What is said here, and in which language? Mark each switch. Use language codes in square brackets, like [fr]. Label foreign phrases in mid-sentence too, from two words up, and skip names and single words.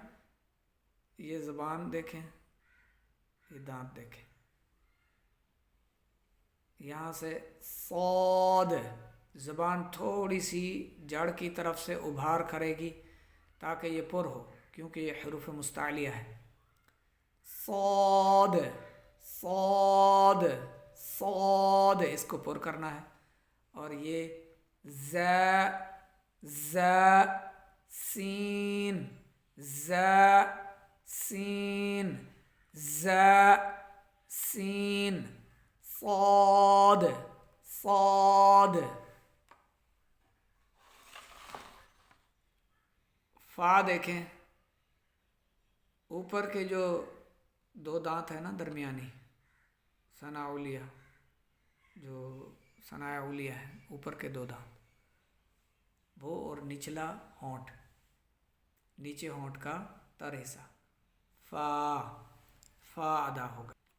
[ur] یہ زبان دیکھیں، یہ دانت دیکھیں، یہاں سے صاد، زبان تھوڑی سی جڑ کی طرف سے ابھار کرے گی تاکہ یہ پر ہو، کیونکہ یہ حروف مستعلیہ ہے۔ صاد صاد صاد، اس کو پر کرنا ہے، اور یہ ز ز سین ز سین ز سین، صاد صاد۔ فا دیکھیں، اوپر کے جو دو دانت ہیں نا درمیانی، ثنا اولیہ، جو ثنایا اولیہ ہے، اوپر کے دو دانت وہ، اور نچلا ہونٹ، نیچے ہونٹ کا تر حصہ، فا فا ادا ہوگا۔